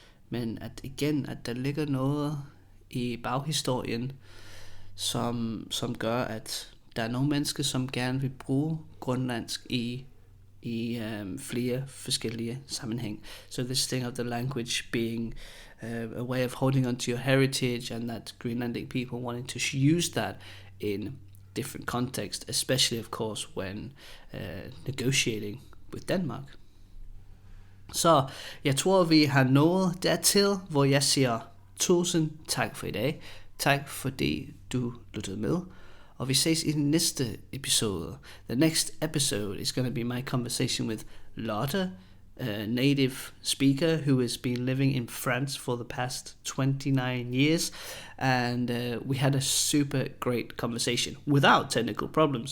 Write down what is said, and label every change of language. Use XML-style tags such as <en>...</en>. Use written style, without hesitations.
<da>men at der ligger noget i baghistorien, som gør, at der er nogle mennesker, som gerne vil bruge grønlandsk i flere forskellige sammenhæng.</da> <en>So this thing of the language being a way of holding on to your heritage, and that Greenlandic people wanting to use that in different contexts, especially of course when negotiating with Denmark.</en> <da>Så jeg tror, vi har nået dertil, hvor jeg siger tusind tak for i dag. Tak fordi du lyttede med. Og vi ses i den næste episode.</da> <en>The next episode is going to be my conversation with Lotte, a native speaker who has been living in France for the past 29 years. And we had a super great conversation without technical problems.</en>